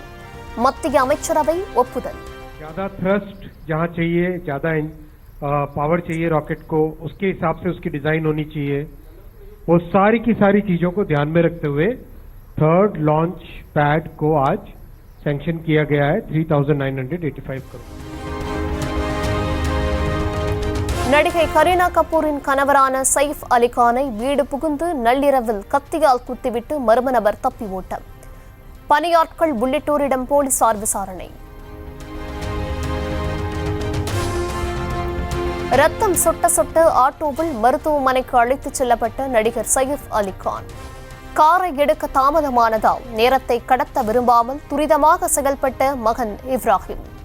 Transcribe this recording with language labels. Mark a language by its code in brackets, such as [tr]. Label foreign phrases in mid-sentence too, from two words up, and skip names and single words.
[ta] மத்திய அமைச்சரவை ஒப்புதல். [hi] ज्यादा थ्रस्ट जहां चाहिए, ज्यादा पावर चाहिए रॉकेट को, उसके हिसाब से उसकी डिजाइन होनी चाहिए. वो सारी की सारी चीजों को ध्यान में रखते हुए 3rd [en] launch pad [hi] को आज सैंक्शन किया गया है 3,985 करोड़. [ta] நடிகை கரீனா கபூரின் கணவரான சைஃப் அலிகானை வீடு புகுந்து நள்ளிரவில் கத்தியால் குத்திவிட்டு மர்ம நபர் தப்பி ஓட்டம். பணியாட்கள் உள்ளிட்டோரிடம் போலீசார் விசாரணை. ரத்தம் சொட்ட சொட்ட ஆட்டோவில் மருத்துவமனைக்கு அழைத்துச் செல்லப்பட்ட நடிகர் சைஃப் அலிகான் காரை எடுக்க தாமதமானதால் நேரத்தை கடத்த விரும்பாமல் துரிதமாக செயல்பட்ட மகன் இப்ராஹிம்.